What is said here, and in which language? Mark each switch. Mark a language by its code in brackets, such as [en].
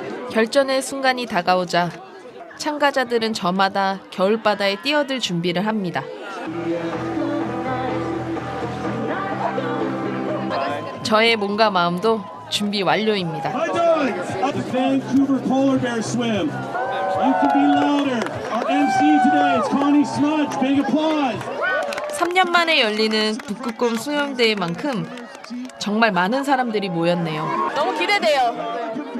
[ko] 결전의 순간이 다가오자 참가자들은 저마다 겨울바다에 뛰어들 준비를 합니다. 저의 몸과 마음도 준비 완료입니다. [en] The Vancouver Polar Bear Swim. You can be louder. Our MC today is Connie Smudge. Big applause. [ko] 3년 만에 열리는 북극곰 수영대회만큼 정말 많은 사람들이 모였네요. 너무 기대돼요.